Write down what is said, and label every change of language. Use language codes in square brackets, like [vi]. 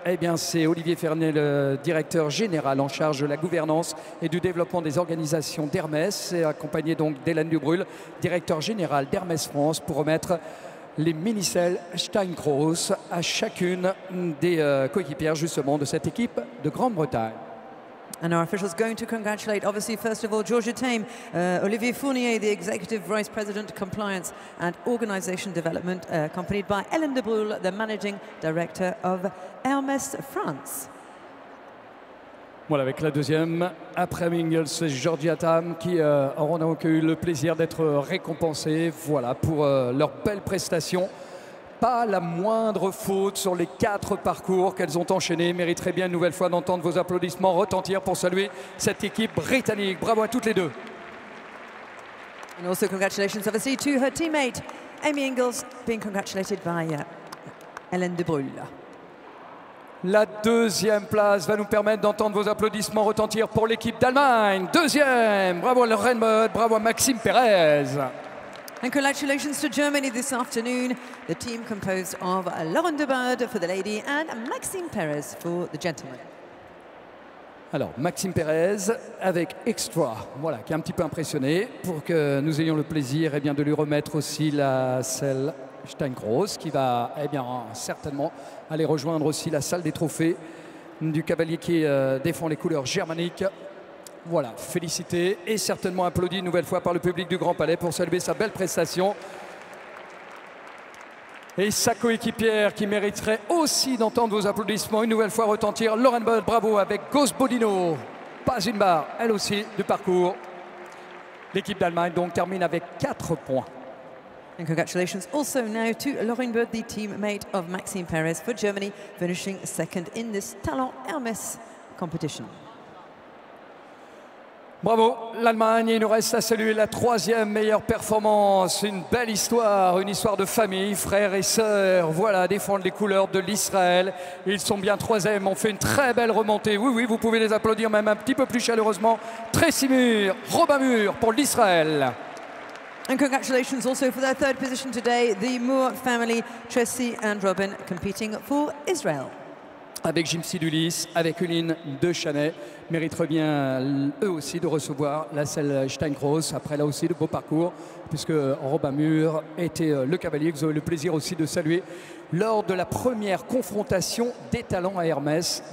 [fr] Eh bien, c'est Olivier Fournier, le directeur général en charge de la gouvernance et du développement des organisations d'Hermès, accompagné donc d'Hélène Dubrul, directeur général d'Hermès France, pour remettre les mini-selles Steinkraus à chacune des coéquipières justement de cette équipe de Grande-Bretagne. [en] And our officials going to congratulate, obviously, first of all, Georgia Tam, Olivier Fournier, the Executive Vice President, Compliance and Organisation Development, accompanied by Hélène Dubrul, the Managing Director of Hermès France. [fr] Voilà, avec la deuxième, après Amy Ingels, c'est Georgia Tam qui auront donc eu le plaisir d'être récompensés, voilà, pour leur belle prestation. Pas la moindre faute sur les 4 parcours qu'elles ont enchaînés. Mériterait bien une nouvelle fois d'entendre vos applaudissements retentir pour saluer cette équipe britannique. Bravo à toutes les deux. [en] And also congratulations, obviously, to her teammate, Amy Ingels, being congratulated by Hélène Dubrul. [fr] La deuxième place va nous permettre d'entendre vos applaudissements retentir pour l'équipe d'Allemagne. Deuxième, bravo à Lorraine Mode, bravo à Maxime Pérez. [en] And congratulations to Germany this afternoon, the team composed of Lauren de Bird for the lady and Maxime Perez for the gentleman. [fr] Alors, Maxime Pérez avec Extra, voilà, qui est un petit peu impressionné, pour que nous ayons le plaisir eh bien, de lui remettre aussi la selle Steinkraus, qui va eh bien, certainement aller rejoindre aussi la salle des trophées du cavalier qui défend les couleurs germaniques. Voilà, félicité et certainement applaudi une nouvelle fois par le public du Grand Palais pour saluer sa belle prestation. Et sa coéquipière qui mériterait aussi d'entendre vos applaudissements une nouvelle fois retentir. Lauren Budd, bravo, avec Ghost Bodino. Pas une barre, elle aussi, du parcours. L'équipe d'Allemagne donc termine avec 4 points. [en] And congratulations also now to Lauren Budd, the teammate of Maxime Perez for Germany, finishing second in this Talent Hermès competition. [fr] Bravo l'Allemagne, il nous reste à saluer la 3e meilleure performance, une belle histoire, une histoire de famille, frères et sœurs, voilà, défendre les couleurs de l'Israël. Ils sont bien 3e, on fait une très belle remontée, oui, vous pouvez les applaudir même un petit peu plus chaleureusement. Tracy Muir, Robin Muir pour l'Israël. [en] And congratulations also for their 3rd position today, the Moore family, Tracy and Robin, competing for Israel. [fr] Avec Jim Sidulis, avec Uline de Chanay, mériteraient bien eux aussi de recevoir la selle Steinkroos. Après là aussi de beaux parcours, puisque Robin Muir était le cavalier que vous avez le plaisir aussi de saluer lors de la première confrontation des talents à Hermès.